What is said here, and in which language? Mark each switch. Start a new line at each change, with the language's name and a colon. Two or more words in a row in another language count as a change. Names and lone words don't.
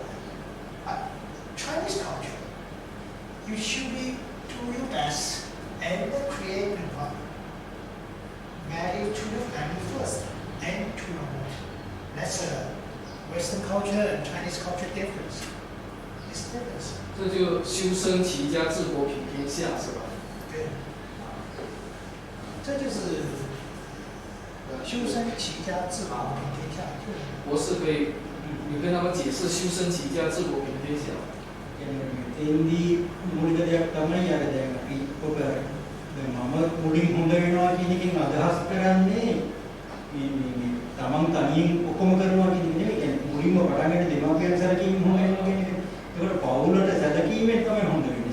English: But Chinese culture, you should be do your best and create the value to the family first and to the world. That's a Western culture and Chinese culture difference. It's difference.
Chinese: 这就修身齐家治国平天下是吧？对，这就是修身齐家治国平天下。博士可以，你跟他们解释修身齐家治国平天下。
Sinhala: එතෙන්දී මූලික දෙයක් තමයි අර දැන් අපි ඔබ දැන් මම මුලින් හොඳ වෙනවා කියන එකෙන් අදහස් කරන්නේ මේ තමන් තනියෙන් ඔක්කොම කරනවා කියන එක නෙමෙයි. يعني මුලින්ම පටන් ගන්න දෙමාපියන් සැලකීම හොඳ වෙනවා කියන එක. ඒකට පවුලට සැලකීමෙන් තමයි හොඳ වෙන්නේ.